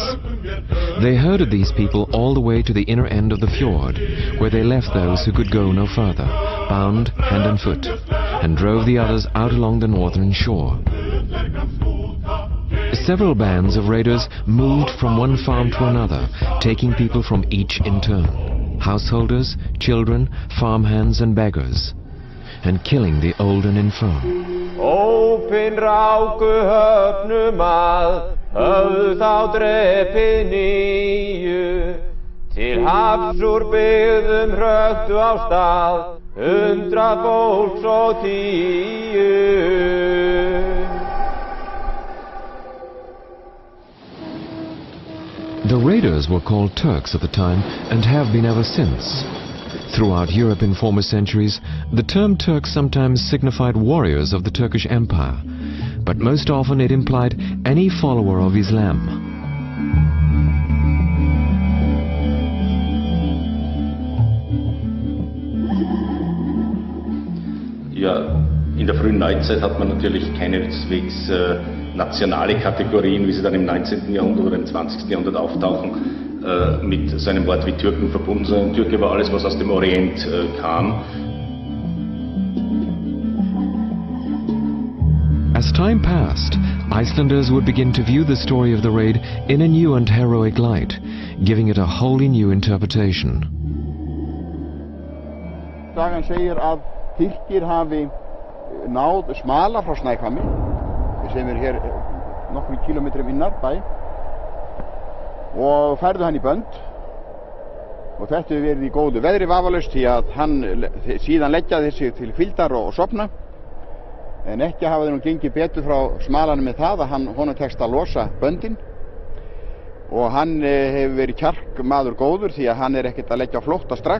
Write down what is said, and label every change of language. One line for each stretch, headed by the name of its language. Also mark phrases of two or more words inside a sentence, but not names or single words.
English: They herded these people all the way to the inner end of the fjord, where they left those who could go no further, bound hand and foot, and drove the others out along the northern shore. Several bands of raiders moved from one farm to another, taking people from each in turn, householders, children, farmhands and beggars, and killing the old and infirm.
Icelandic: Ópin ráku höfnum að, höfðu þá drepið 9, til hafs úr byggðum hröktu á stað, 100 fólks og 10.
English: The raiders were called Turks at the time and have been ever since. Throughout Europe in former centuries, the term Turks sometimes signified warriors of the Turkish Empire, but most often it implied any follower of Islam.
German: Ja, in der frühen Neuzeit hat man natürlich keineswegs nationale Kategorien, wie sie dann im 19. Jahrhundert oder im 20. Jahrhundert auftauchen, mit so einem Wort wie Türken verbunden, sondern Türke war alles, was aus dem Orient kam.
English: As time passed, Icelanders would begin to view the story of the raid in a new and heroic light, giving it a wholly new interpretation.
Icelandic: Sagan segir að Tyrkir hafi náð smala frá Snæhvammi, sem hér nokkrum kilometrum innar bæ, og færðu hann í bönd, og þetta hefur verið í góðu veðri vafalaust því að hann síðan leggjaði sig til hvíldar og sofna, en ekki hafa þeir nú gengið betur frá smalanum með það að honum tekst að losa böndin, og hann hefur verið kjarkmaður góður því að hann ekkert að leggja á flótta strax.